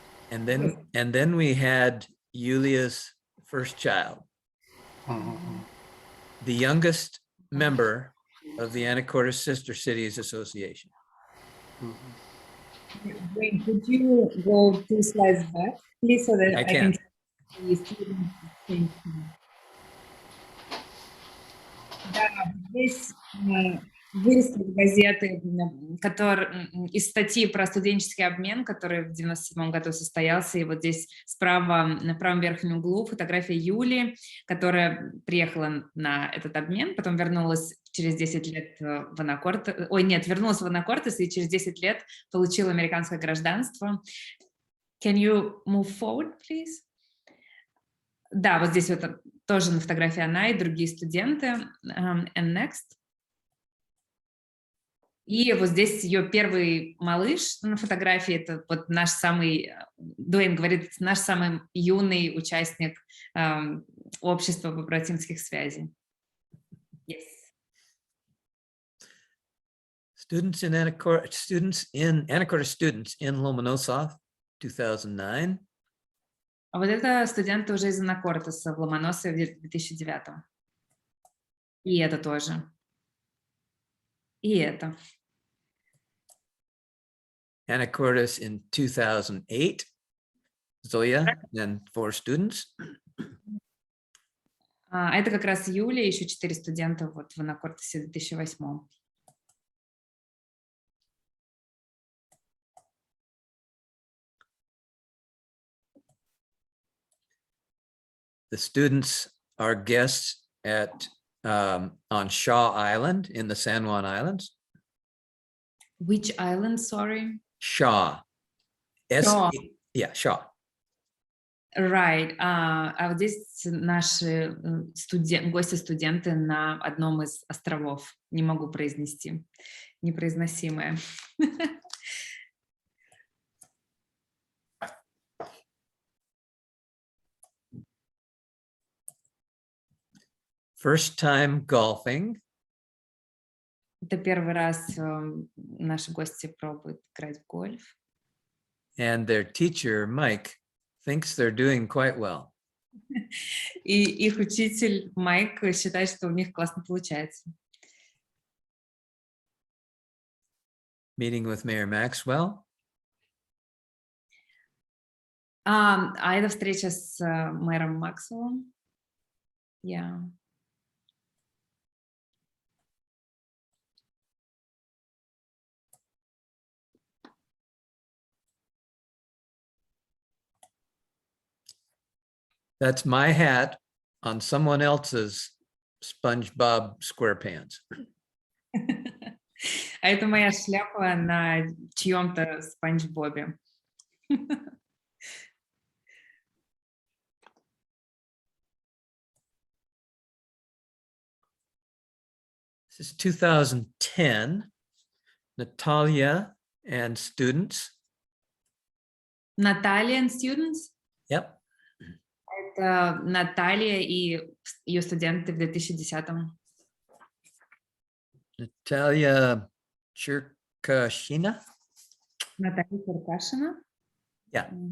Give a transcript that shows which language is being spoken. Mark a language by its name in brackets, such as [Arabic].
[English] And then we had Yulia's first child. The youngest member of the Anacortes Sister Cities Association. Wayne, could you go 2 slides back, please, so that I I can can. see students at the same time? [Russian] Да, здесь вырезка из газеты, из статьи про студенческий обмен, который в 97 году состоялся. И вот здесь справа, на правом верхнем углу, фотография Юли, которая приехала на этот обмен, потом вернулась через 10 лет в Анакортес. Ой, нет, вернулась в Анакортес и через 10 лет получила американское гражданство. [English] Can you move forward, please? [Russian] Да, вот здесь вот тоже на фотографии она и другие студенты. [English] And next. [Russian] И вот здесь ее первый малыш на фотографии. Это вот наш самый, Дуэйн говорит, наш самый юный участник общества побратимских связей. [English] Yes. Students in Anacortes students in Lomonosov, 2009. [Russian] А вот это студенты уже из Анакортеса в Ломоносове в 2009. И это тоже. И это. [English] Anacortes in 2008, Zoya and 4 students. [Russian] Это как раз Юля, еще 4 студента вот в Анакортесе в 2008. [English] The students are guests at on Shaw Island in the San Juan Islands. Which island, sorry? Shaw. Shaw. Yeah, Shaw. Right. [Russian] А вот здесь наши гости-студенты на одном из островов. Не могу произнести. Непроизносимое. [English] First time golfing. [Russian] Это первый раз наши гости пробуют играть в гольф. [English] And their teacher, Mike, thinks they're doing quite well. [Russian] И их учитель Майк считает, что у них классно получается. [English] Meeting with Mayor Maxwell. [Russian] А это встреча с мэром Максвеллом. [English] Yeah. That's my hat on someone else's SpongeBob SquarePants. [Russian] А это моя шляпа на чьем-то Спанч Бобе. [English] This is 2010, Natalia and students. Natalia and students? Yep. [Russian] Это Наталья и ее студенты в 2010-м. [English] Natalia Cherkashina. [Russian] Наталья Черкашина. [English] Yeah.